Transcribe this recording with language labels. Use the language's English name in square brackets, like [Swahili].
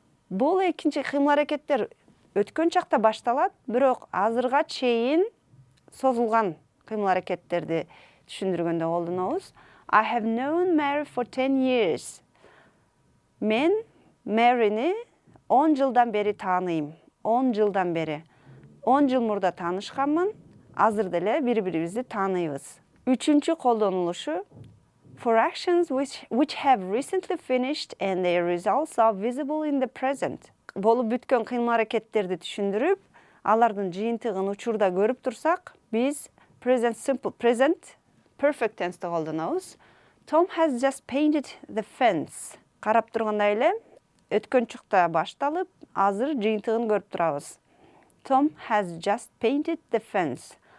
[Kyrgyz] Бул экинчи кыймыл-аракеттер өткөн чакта башталат, бирок азырга чейин созулган кыймыл-аракеттерди түшүндүргөндө колдонобуз. [English] I have known Mary for 10 years. [Kyrgyz] Мен Mary'ни 10 жылдан бери тааныйм. 10 жылдан бери. 10 жыл мурда таанышканмын, азыр деле бири-бирибизди тааныйбыз. Үчүнчү колдонулушу [English] for actions which have recently finished and their results are visible in the present. [Kyrgyz] Болуп бүткөн кыймыл-аракеттерди түшүндүрүп, алардын жыйынтыгын учурда көрүп турсак, биз present perfect tense'ти колдонобуз. [English] Tom has just painted the fence. [Kyrgyz] Карап тургандай эле өткөн чакта башталып, азыр жыйынтыгын көрүп турабыз. [English] Tom has just painted the fence.